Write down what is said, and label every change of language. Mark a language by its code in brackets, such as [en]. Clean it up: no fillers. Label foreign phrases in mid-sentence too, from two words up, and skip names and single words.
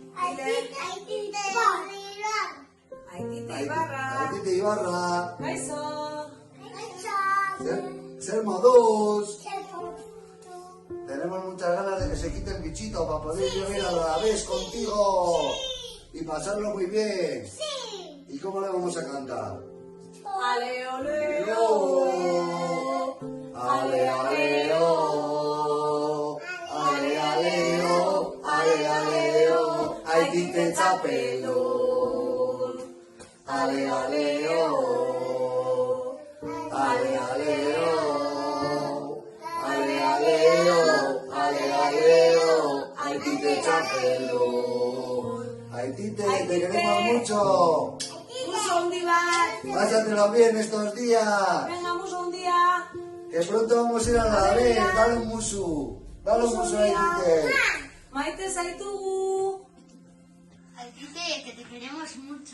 [eu] Aitite Ibarra. Sermo 2. [es] Tenemos muchas ganas de que se quite el bichito para poder vivir a la vez contigo y pasarlo muy bien. ¿Y cómo le vamos a cantar? Ale, ole, ale, ale, ale, ale, ale, ale, [eu] Aitite txapelun. [es] Ale, ale, ale, ale, [eu] Aitite txapelun. [es] Aitite, te queremos mucho. Muso un día. Pásatelo bien estos días. Venga, muso un día. Que pronto vamos a ir a la vez. Dale un musu. Dale un musu a Aitite. [eu] Maite zaitugu. [es] Aitite, que te queremos mucho.